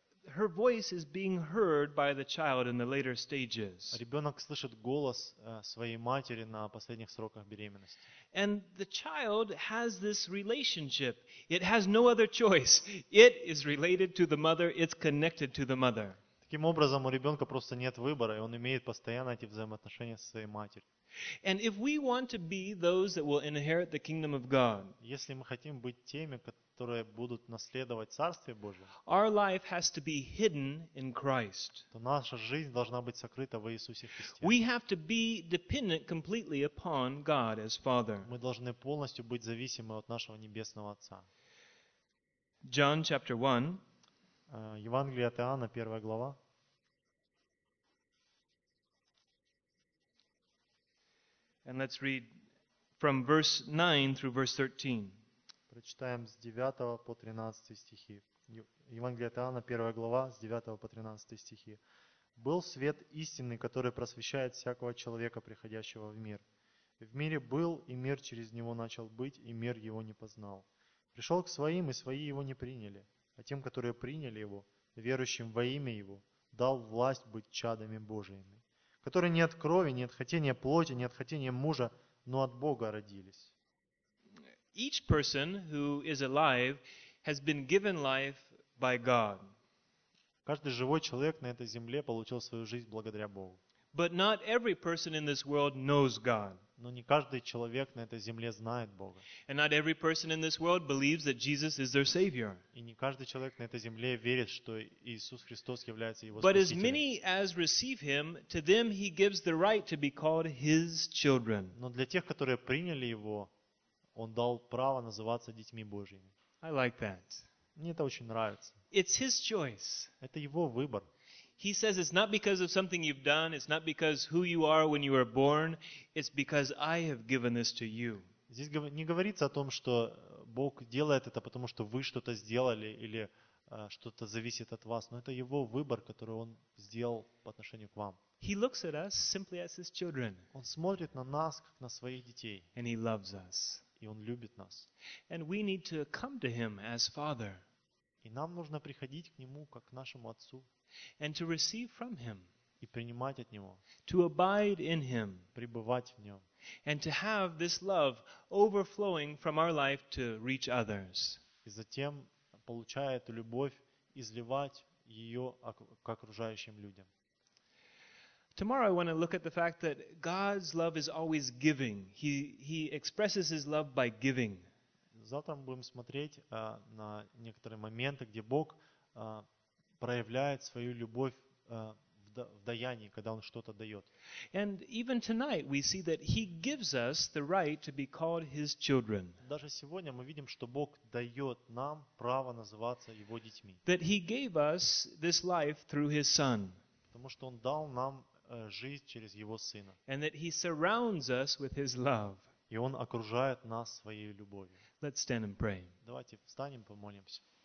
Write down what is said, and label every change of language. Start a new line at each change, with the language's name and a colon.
English: Her voice is being heard by the child in the later stages.
Russian: Ребенок слышит голос своей матери на последних сроках беременности.
English: And the child has this relationship. It has no other choice. It is related to the mother. It's connected to the mother.
Russian: Таким образом, у ребенка просто нет выбора, и он имеет постоянно эти взаимоотношения со своей матерью.
English: And if we want to be those that will inherit the kingdom of God,
Russian: если мы хотим быть теми, которые будут наследовать Царствие Божие,
English: our life has to be hidden in Christ.
Russian: То наша жизнь должна быть сокрыта в Иисусе Христе.
English: We have to be dependent completely upon God as Father.
Russian: Мы должны полностью быть зависимы от нашего Небесного Отца.
English: John chapter 1.
Russian: Евангелие от Иоанна, 1 глава.
English: And let's read from verse 9 through verse 13.
Russian: Прочитаем с 9 по 13 стихи. Евангелие от Иоанна, 1 глава, с 9 по 13 стихи. «Был свет истинный, который просвещает всякого человека, приходящего в мир. В мире был, и мир через него начал быть, и мир его не познал. Пришел к своим, и свои его не приняли. А тем, которые приняли его, верующим во имя его, дал власть быть чадами Божиими, которые не от крови, не от хотения плоти, не от хотения мужа, но от Бога родились».
English: Each person who is alive has been given life by God.
Russian: Каждый живой человек на этой земле получил свою жизнь благодаря Богу.
English: But not every person in this world knows God.
Russian: Но не каждый человек на этой земле знает Бога.
English: And not every person in this world believes that Jesus is their savior.
Russian: И не каждый человек на этой земле верит, что Иисус Христос является его спасителем.
English: as many as receive him, to them he gives the right to be called his children.
Russian: Но для тех, которые приняли его, он дал право называться детьми Божьими.
English: I like that.
Russian: Мне это очень нравится.
English: It's his choice.
Russian: Это его выбор.
English: He says it's not because of something you've done, it's not because who you are when you were born, it's because I have given this to you.
Russian: Здесь не говорится о том, что Бог делает это потому что вы что-то сделали или что-то зависит от вас, но это его выбор, который он сделал по отношению к вам.
English: He looks at us simply as his children.
Russian: Он смотрит на нас как на своих детей.
English: And he loves us.
Russian: И он любит нас.
English: And we need to come to him as father.
Russian: И нам нужно приходить к нему как к нашему отцу.
English: And to receive from him.
Russian: и принимать от Него.
English: To abide in Him.
Russian: Пребывать в Нем.
English: And to have this love overflowing from our life to reach others.
Russian: И затем, получая эту любовь, изливать ее к окружающим людям.
English: Tomorrow I want to look at the fact that God's love is always giving. He expresses His love by giving.
Russian: Завтра мы будем смотреть на некоторые моменты, где Бог проявляет свою любовь в даянии, когда Он что-то дает.
English: And even tonight we see that He gives us the right to be called His children.
Russian: Даже сегодня мы видим, что Бог дает нам право называться Его детьми.
English: That He gave us this life through His Son.
Russian: Потому что Он дал нам жизнь через Его Сына.
English: And that He surrounds us with His love.
Russian: И Он окружает нас Своей любовью.
English: Let's stand and pray.
Russian: Давайте встанем, помолимся.